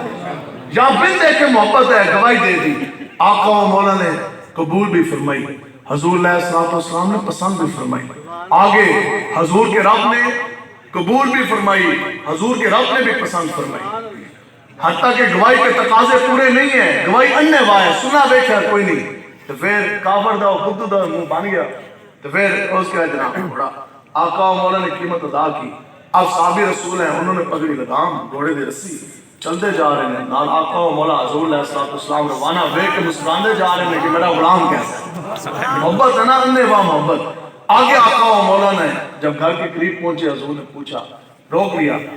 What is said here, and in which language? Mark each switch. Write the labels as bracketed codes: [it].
[ur] یا بن دیکھ کے محبت ہے گواہی دے دی, آقا و مولا نے قبول بھی فرمائی, حضور علیہ السلام نے پسند بھی فرمائی. آگے حضور کے رب نے قبول بھی فرمائی, حضور کے رب نے بھی پسند فرمائی. حتیٰ کہ گواہی کے تقاضے پورے نہیں ہیں, گواہی اننے واہ ہے, سنا دیکھا کوئی نہیں. [pa] تو پھر کافر دا خود دا منہ بن گیا. [ur] تو پھر اس کے جناب گھوڑا آقا و مولا نے قیمت ادا کی. اب صحابی رسول ہیں, [pa] انہوں نے پگڑی لگام گھوڑے دی رسی چلتے جا رہے ہیں, نال آقا و مولا حضور علیہ السلام روانہ ویک کے مسکراندے جا رہے ہیں کہ میرا غلام کیسا ہے. [ur] محبت ہے نا اننے واہ محبت. آگے آقا و مولا نے جب گھر کے قریب پہنچے حضور نے پوچھا, روک لیا.